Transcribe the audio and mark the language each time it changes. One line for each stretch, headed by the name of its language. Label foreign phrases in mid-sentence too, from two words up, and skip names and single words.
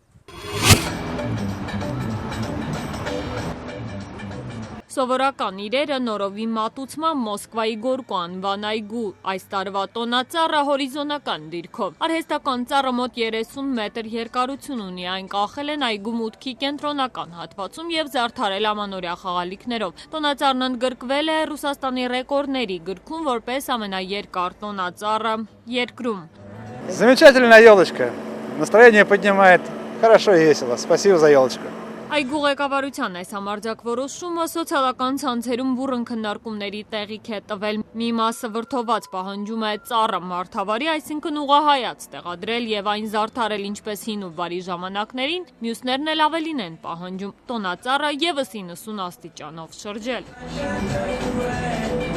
Armenian: Սովորական իրերը նորովի մատուցման Մոսկվայի Գորկու անվան այգու այս տարվա տոնածառը հորիզոնական դիրքով։ Արհեստական ծառը մոտ 30 մետր երկարություն ունի, այն կախել են այգու մուտքի կենտրոնական հատվածում և զարդարել ամանորյա խաղալիքներով։ Տոնածառն ընդգրկվել է Ռուսաստանի ռեկորդների գրքում որպես ամենաերկար տոնածառը երկրում։
Russian: Замечательная елочка. Настроение поднимает. Хорошо и весело. Спасибо за елочку.
Armenian: Այգու ղեկավարության այս համարձակ որոշումը սոցիալական ցանցերում բուռն քննարկումների տեղիք է տվել։ Մի մասը վրդոված պահանջում է ծառը մարդավարի, այսինքն ուղղահայաց տեղադրել և այն զարդարել ինչպես հին ու վարի ժամանակներին, մյուսներն էլ ավելին են պահանջում՝ տոնածառը ևս 90 աստիճանով շրջել։